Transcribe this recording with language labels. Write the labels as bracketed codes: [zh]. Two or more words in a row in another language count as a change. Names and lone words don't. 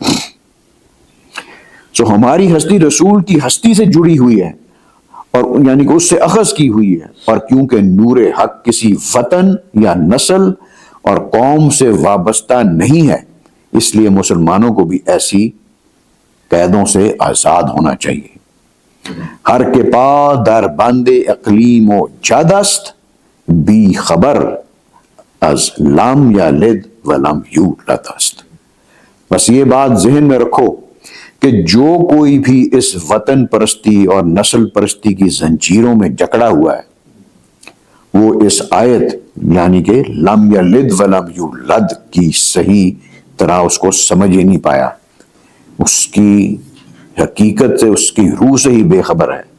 [ur] سو ہماری ہستی رسول کی ہستی سے جڑی ہوئی ہے، اور یعنی کہ اس سے اخذ کی ہوئی ہے، اور کیونکہ نور حق کسی وطن یا نسل اور قوم سے وابستہ نہیں ہے، اس لیے مسلمانوں کو بھی ایسی قیدوں سے آزاد ہونا چاہیے۔ [fa] ہر کے پا در بند اقلیم و جد است، بی خبر از لم یلد و لم یولد است۔ [ur] بس یہ بات ذہن میں رکھو کہ جو کوئی بھی اس وطن پرستی اور نسل پرستی کی زنجیروں میں جکڑا ہوا ہے، وہ اس آیت یعنی کہ [ar] لم یلد و لم یولد [ur] کی صحیح طرح اس کو سمجھ ہی نہیں پایا، اس کی حقیقت سے، اس کی روح سے ہی بے خبر ہے۔